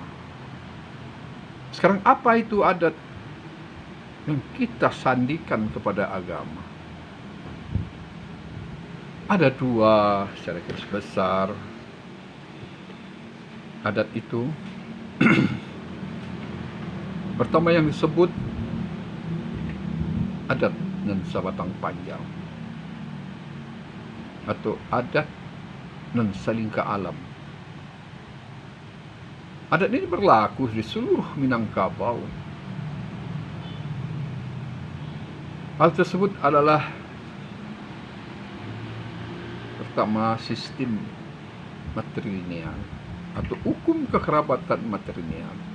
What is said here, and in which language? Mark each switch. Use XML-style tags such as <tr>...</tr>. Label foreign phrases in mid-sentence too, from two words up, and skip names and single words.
<id>Sekarang apa itu adat yang kita sandikan kepada agama? Ada dua secara garis besar adat itu. Pertama yang disebut adat</id> <min>nan sabatang panjang</min> <id>atau adat</id> <min>nan salingka alam.</min> <id>Adat ini berlaku di seluruh Minangkabau. Hal tersebut adalah pertama sistem matrilineal atau hukum kekerabatan matrilineal.</id>